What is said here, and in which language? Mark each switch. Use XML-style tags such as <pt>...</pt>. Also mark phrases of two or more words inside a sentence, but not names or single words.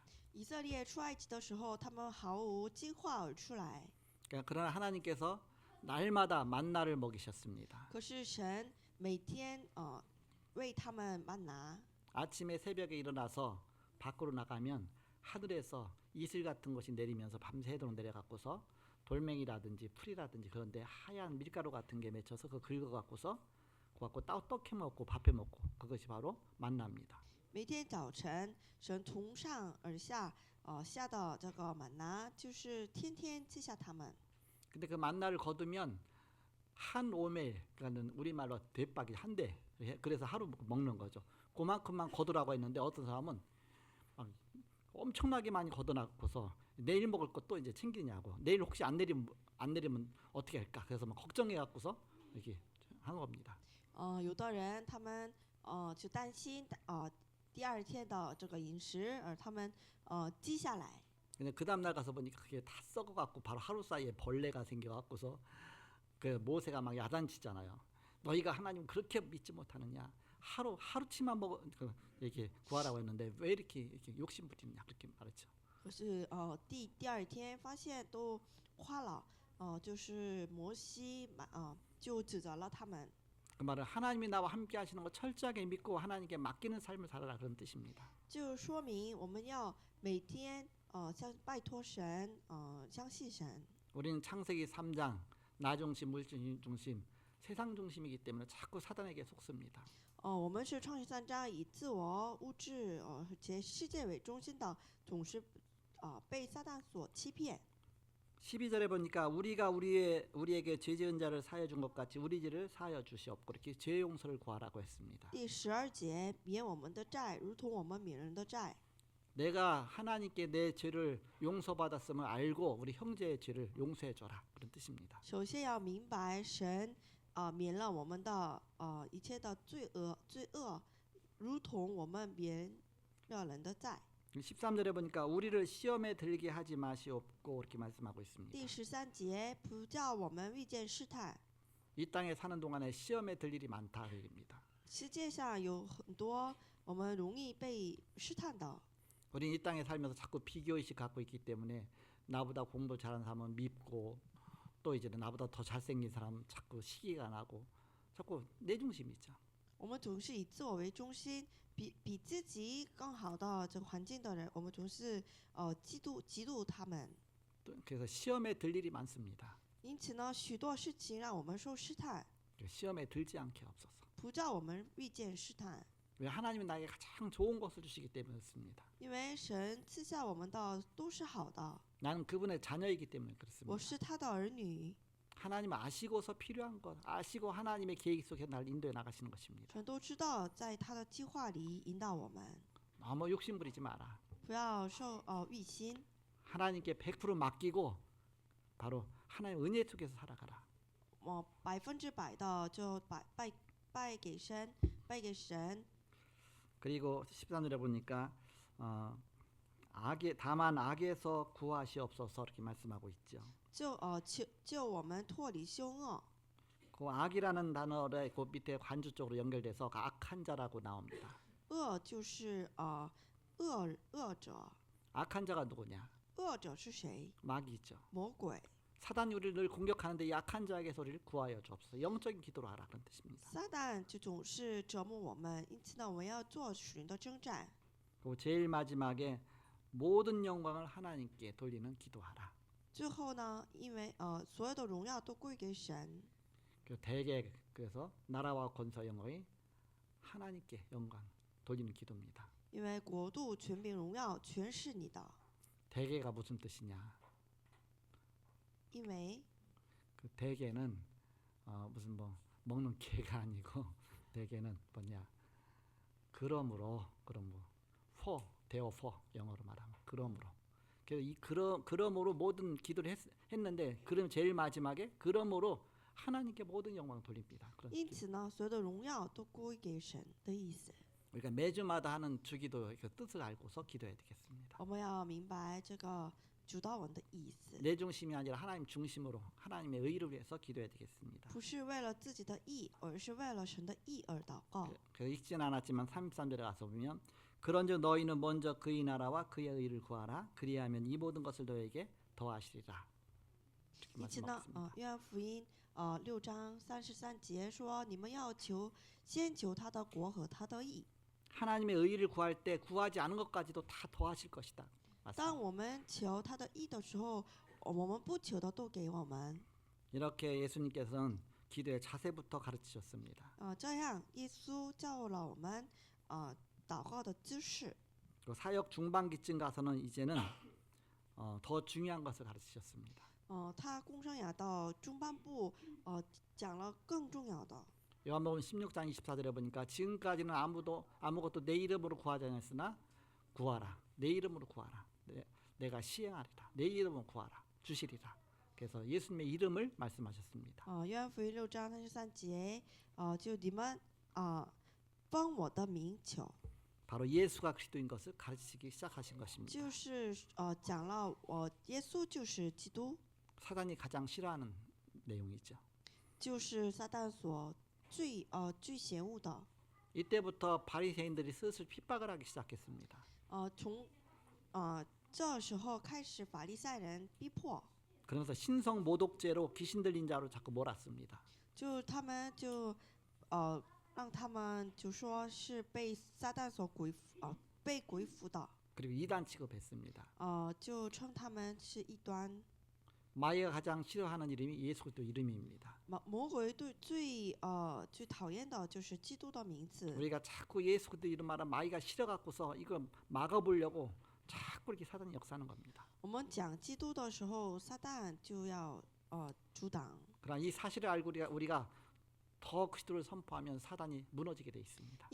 <zh>以色列出埃及的时候，他们毫无计划而出来。</zh> <ko>그러나 하나님께서 날마다 만나를 먹이셨습니다.</ko> <zh>可是神每天为他们 만나。</zh> <ko>아침에 새벽에 일어나서 밖으로 나가면 하늘에서 이슬 같은 것이 내리면서 밤새도록 내려갖고서 돌멩이라든지 풀이라든지 그런데 하얀 밀가루 같은 게 맺혀서 그거 긁어갖고서 그거 갖고 떡해 먹고 밥해 먹고 그것이 바로 만나입니다.</ko> <zh>每天早晨，神从上而下下的这个玛拿，就是天天赐下他们。</zh> <ko>근데 그 만나를 거두면 한 오멜, 그러니까 우리말로 대박이 한 대. 그래서 하루 먹는 거죠. 그만큼만 거두라고 했는데 어떤 사람은 엄청나게 많이 걷어놨고서 내일 먹을 것도 이제 챙기냐고. 내일 혹시 안 내리면 어떻게 할까? 그래서 막 걱정해갖고서 이렇게 하는 겁니다.</ko> <zh>有的人他们就担心第二天的这个饮食，而他们记下来。</zh> <ko>근데 그 다음 날 가서 보니까 그게 다 썩어갖고 바로 하루 사이에 벌레가 생겨갖고서 그 모세가 막 야단치잖아요. 너희가 하나님 그렇게 믿지 못하느냐? 하루치만 먹어 이렇게 구하라고 했는데 왜 이렇게 욕심 부리느냐 그렇게 말했죠.</ko> <zh>可是第二天发现都花了，就是摩西就指责了他们，</zh> <ko>그 말은 하나님이 나와 함께 하시는 거 철저하게 믿고 하나님께 맡기는 삶을 살아라 그런 뜻입니다.</ko> <zh>就说明我们要每天像拜托神，相信神。</zh> <ko>우리는 창세기 3장 나 중심, 물 중심, 세상 중심이기 때문에 자꾸 사단에게 속습니다.</ko> <zh>我们是创世三章以自我、物质、及世界为中心的，总是被撒旦所欺骗。</zh> <ko>12절에 보니까 우리가 우리에게 죄 지은 자를 사하여 준 것 같이 우리 죄를 사하여 주시옵고 이렇게 죄 용서를 구하라고 했습니다.</ko> <zh>第12节，免我们的债，如同我们免人的债。</zh> <ko>내가 하나님께 내 죄를 용서받았음을 알고 우리 형제의 죄를 용서해 줘라 그런 뜻입니다.</ko> <zh>首先要明白神免了我们的一切的罪恶，如同我们免了人的债。</zh> <ko>13절에 보니까 우리를 시험에 들게 하지 마시옵고 이렇게 말씀하고 있습니다.</ko> <zh>第13节，不叫我们遇见试探。</zh> <ko>이 땅에 사는 동안에 시험에 들 일이 많다 그 얘기입니다.</ko> <zh>世界上有很多我们容易被试探的。</zh> <ko>우리는 이 땅에 살면서 자꾸 비교의식 갖고 있기 때문에 나보다 공부 잘하는 사람은 밉고 또 이제 나보다 더 잘생긴 사람 자꾸 시기가 나고 자꾸 내 중심이죠.</ko> <zh>我们总是以自我为中心，比自己更好的这个环境的人，我们总是嫉妒他们。</zh> <ko>또 그래서 시험에 들 일이 많습니다.</ko> <zh>因此呢，许多事情让我们受试探，</zh> <ko>시험에 들지 않게 없어서.</ko> <zh>不叫我们遇见试探。</zh> <ko>왜 하나님은 나에게 가장 좋은 것을 주시기 때문이었습니다.</ko> <zh>因为神赐下我们的都是好的，</zh> <ko>나는 그분의 자녀이기 때문에</ko> <zh>我</zh> <ko>그렇습니다.</ko> <zh>是他的儿女，</zh> <ko>하나님 아시고서 필요한 것, 아시고 하나님의 계획 속에 날 인도해 나가시는 것입니다.</ko> <zh>神都知道在他的计划里引导我们，</zh> <ko>너무 욕심 부리지 마라.</ko> <zh>不要受欲心，</zh> <ko>하나님께 100% 맡기고 바로 하나님의 은혜 속에서 살아가라.</ko> <zh>100% 的就拜给神，拜给神。</zh> <ko>그리고 13절에 보니까 다만 악에서 구하시옵소서 이렇게 말씀하고 있죠.</ko> <zh>救我们脱离凶恶。</zh> <ko>그 악이라는 단어를 그 밑에 관주 쪽으로 연결돼서 악한 자라고 나옵니다.</ko> <zh>恶就是恶者，</zh> <ko>악한 자가 누구냐?</ko> <zh>恶者是谁？</zh> <ko>마귀죠.</ko> <zh>魔鬼。</zh> <ko>사단이 우리를 늘 공격하는데 이 악한 자에게서 우리를 구하여 주옵소서. 영적인 기도로 하라 그런 뜻입니다.</ko> <zh>撒旦就总是折磨我们，因此呢，我们要做属灵的征战。</zh> <ko>그리고 제일 마지막에 모든 영광을 하나님께 돌리는 기도하라.</ko> <zh>最后呢，因为所有的荣耀都归给神，</zh> <ko>대개 그래서 나라와 권세 영광이 하나님께 영광 돌리는 기도입니다.</ko> <zh>因为国度、权柄、荣耀全是你的。</zh> <ko>대개가 무슨 뜻이냐?</ko> <zh>因为</zh> <ko>그 대개는 무슨 뭐 먹는 개가 아니고 대개는 뭐냐? 그러므로 therefore 영어로 말하면 그러므로. 그래서 이 그러므로 모든 기도를 했는데 그럼 제일 마지막에 그러므로 하나님께 모든 영광을 돌립니다.</ko> <zh>因此呢，所有的荣耀都归给神的意思。</zh> <ko>우리가 매주마다 하는 주기도 그 뜻을 알고서 기도해야 되겠습니다.</ko> <zh>我们要明白这个主祷文的意思，</zh> <ko>내 중심이 아니라 하나님 중심으로 하나님의 의를 위해서 기도해야 되겠습니다.</ko> <zh>不是为了自己的义，而是为了神的义而祷告。</zh> <ko>그래서 읽지는 않았지만 33절에 가서 보면 그런즉 너희는 먼저 그의 나라와 그의 의를 구하라. 그리하면 이 모든 것을 너희에게 더하시리라. 이렇게</ko> <zh>因此呢，</zh> <ko>말씀하셨습니다.</ko> <zh>约翰福音6章33节说：“你们要先求他的国和他的义。</zh> <ko>하나님의 의를 구할 때 구하지 않은 것까지도 다 더하실 것이다.</ko> <zh>当我们求他的义的时候，我们不求的都给我们。</zh> <ko>이렇게 예수님께서는 기도의 자세부터 가르치셨습니다.</ko> <zh>这样耶稣教了我们祷告的姿势。</zh> <ko>그 사역 중반기쯤 가서는 이제는 더 중요한 것을 가르치셨습니다.</ko> <zh>他公生涯到中半部讲了更重要的。</zh> <ko>요한복음 16장 24절에 보니까 지금까지는 아무것도 내 이름으로 구하지 않았으나 구하라. 내 이름으로 구하라. 내가 시행하리라. 내 이름으로 구하라. 주시리라. 그래서 예수님의 이름을 말씀하셨습니다.</ko> <zh>约翰福音6章33节，就你们奉我的名求，</zh> <ko>바로 예수가 그리스도인 것을 가르치기 시작하신 것입니다.</ko> <zh>就是讲了耶稣就是基督。</zh> <ko>사단이 가장 싫어하는 내용이죠.</ko> <zh>就是撒旦所最嫌恶的。</zh> <ko>이때부터 바리새인들이 슬슬 핍박을 하기 시작했습니다.</ko> <zh>从这时候开始，法利赛人逼迫，</zh> <ko>그러면서 신성 모독죄로 귀신 들린 자로 자꾸 몰았습니다.</ko> <zh>就他们就让他们就说是被撒旦所被鬼附的，</zh> <ko>그리고 이단 취급했습니다.</ko> <zh>就称他们是异端。</zh> <ko>마귀가 가장 싫어하는 이름이 예수 그리스도 이름입니다.</ko> <zh>魔鬼最讨厌的就是基督的名字。</zh> <ko>우리가 자꾸 예수 그리스도 이름 말하면 마귀가 싫어갖고서 이거 막아보려고 자꾸 이렇게 사단이 역사하는 겁니다.</ko> <zh>我们讲基督的时候，撒旦就要阻挡。</zh> <ko>그러나 이 사실을 알고 우리가 더 그리스도를 선포하면 사단이 무너지게 돼 있습니다.</ko>